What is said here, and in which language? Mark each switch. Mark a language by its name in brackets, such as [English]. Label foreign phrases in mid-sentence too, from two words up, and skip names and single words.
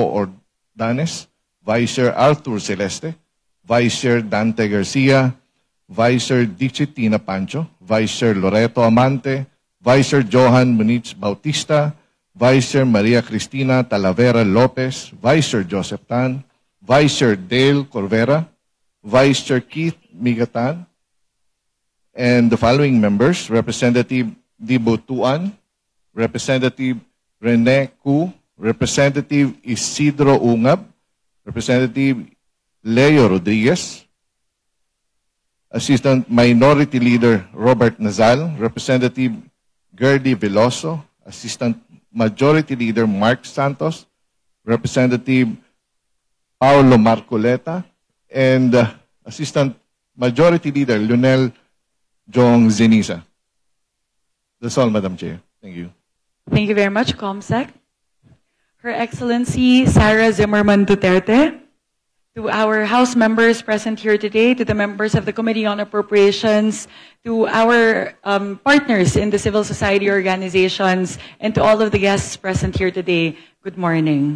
[English] Ordanes, Vice Chair Arthur Celeste, Vice Chair Dante Garcia, Vice Chair Dichitina Pancho, Vice Chair Loreto Amante, Vice Chair Johan Muniz Bautista, Vice Chair Maria Cristina Talavera Lopez, Vice Chair Joseph Tan, Vice Chair Dale Corvera, Vice Chair Keith Migatan, and the following members: Representative Dibo Tuan, Representative Rene Cu, Representative Isidro Ungab, Representative Leo Rodriguez, Assistant Minority Leader Robert Nazal, Representative Gerdy Veloso, Assistant Majority Leader Mark Santos, Representative Paulo Marcoleta, and Assistant Majority Leader Lionel Jong Zeniza. That's all, Madam Chair. Thank you. Thank you very much, ComSec. Her Excellency Sara Zimmerman Duterte, to our House members present here today, to the members of the Committee on Appropriations, to our partners in the civil society organizations, and to all of the guests present here today, good morning.